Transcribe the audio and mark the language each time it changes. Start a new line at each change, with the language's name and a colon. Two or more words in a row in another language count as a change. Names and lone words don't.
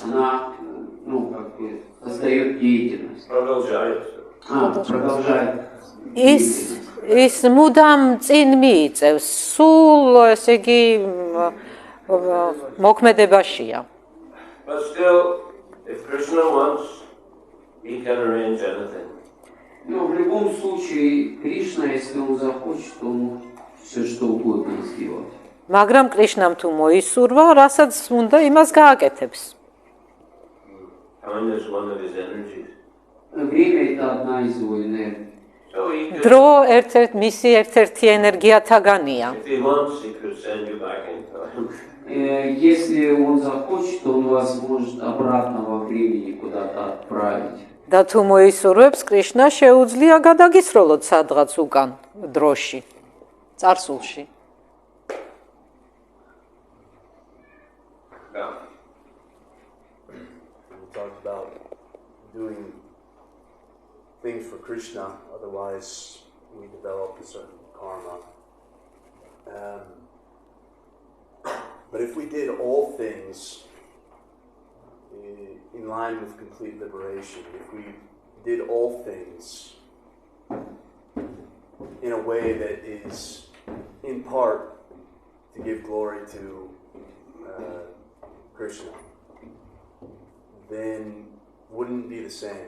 Russian: Она, как бы, создает деятельность. Продолжает. Продолжает.
Georgian: ის მუდამ წინ მიიწევს, სულ ესე იგი მოქმედებაშია.
English: But still, if Krishna wants, he can arrange anything.
Russian: Но в любом случае, Кришна, если он захочет, то он может все что угодно сделать.
Georgian: მაგრამ კრიშნამ თუ მოისურვა, რასაც უნდა, იმას გააკეთებს.
English: Time is one of his energies.
Russian: Время – это одна из его энергий.
English: So he could,
Georgian: დრო მისი ერთ-ერთი ენერგიათაგანია.
English: if he wants, he could send you back in time.
Russian: Если он захочет, то он вас может обратно во времени куда-то отправить.
Georgian: და თუ მოისურვებს, კრიშნა შეუძლია გადაგისროლოთ სადღაც უკან დროში, წარსულში.
English: Yeah. We talked about doing things for Krishna, otherwise we develop a certain karma. But if we did all things in line with complete liberation, if we did all things in a way that is in part to give glory to Krishna, then wouldn't be the same.